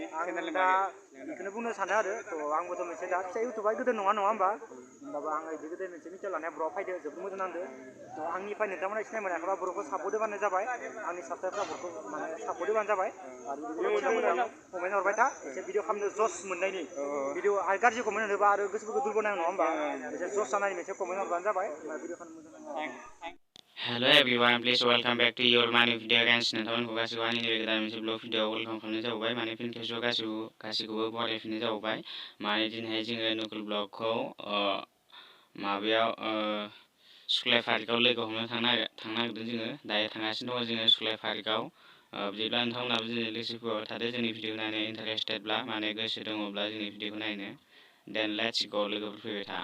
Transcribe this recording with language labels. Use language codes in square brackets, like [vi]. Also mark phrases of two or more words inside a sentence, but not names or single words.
[brx] चेनेलनि बागै बेखौनो बुंनो सानो आरो थ' आंबोथ' मोनसे दा फिसा इउटुबार गोदो नङा होमबा होमबाबो आं बिदि गोदो मोनसे मिटार लानाया बर' फायदो जोबोद मोजां नांदो थ' आंनिफ्राय नोंथांमोना सिनाय मोनाखैबा बर'खौ सापर्ट होबानो जाबाय आंनि साबस्क्राइबफ्रा बर'खौ माने सापर्ट होबानो जाबाय आरो बिदिनो कमेन्ट हरबाय था एसे भिडिअ खालामनो जस मोननायनि भिडिअ आरो गाज्रि कमेन्ट होनोबा आरो गोसोफोरखौ दुरबल नाङो नङा होमबा एसे जस जानायनि मोनसे कमेन्ट हरबानो जाबाय भिडिअ खालामनो मोजां [en] Hello everyone, please welcome back to your money video again. [brx] नोंथांमोनखौ गासिबो आंनि गोदान मोनसे ब्लग भिडिअ वेलकाम खालामनाय जाबाय माने फिन खेबसेयाव गासिखौबो बरायफिननाय जाबाय माने दिनैहाय जोङो नकुल ब्लगखौ माबायाव सुक्लाय पार्कआव लोगो हमनो थांनो नागिरदों जोङो दायो थांगासिनो दङ जोङो सुक्लाय पार्कआव बिदिब्ला नोंथांमोनाबो जोंनि लोगोसेफोर थादो जोंनि भिडिअ नायनो इन्टारेस्टेडब्ला माने गोसो दङब्ला जोंनि भिडिअखौ नायनो [en] then let's go [brx] लोगोफोर फैबाय था